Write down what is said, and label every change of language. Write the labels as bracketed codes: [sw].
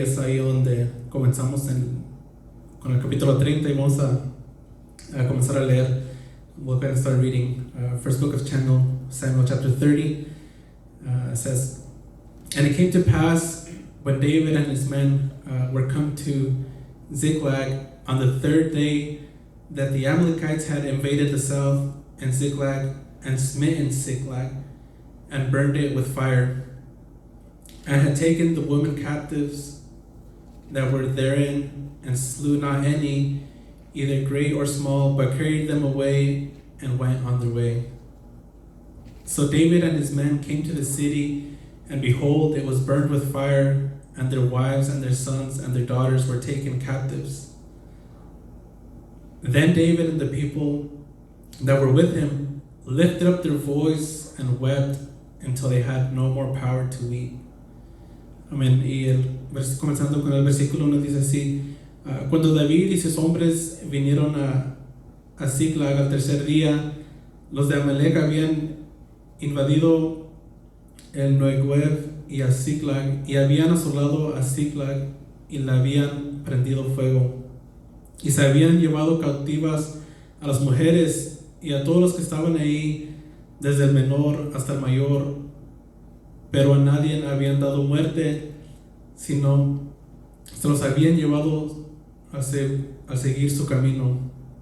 [es] Es ahí donde comenzamos con el capítulo 30 y vamos a comenzar a leer. [en] We're going to start reading first book of Samuel chapter 30. It says, "And it came to pass, when David and his men were come to Ziklag on the third day, that the Amalekites had invaded the south and Ziklag, and smitten Ziklag, and burned it with fire, and had taken the women captives that were therein, and slew not any, either great or small, but carried them away and went on their way. So David and his men came to the city, and behold, it was burned with fire, and their wives and their sons and their daughters were taken captives. Then David and the people that were with him lifted up their voice and wept until they had no more power to weep." [es] Amén. Y comenzando con el versículo 1 dice así: "Cuando David y sus hombres vinieron a Ziklag al tercer día, los de Amalek habían invadido el Negev y a Ziklag, y habían asolado a Ziklag y la habían prendido fuego, y se habían llevado cautivas a las mujeres y a todos los que estaban ahí, desde el menor hasta el mayor, pero a nadie habían dado muerte, sino se los habían llevado a seguir su camino.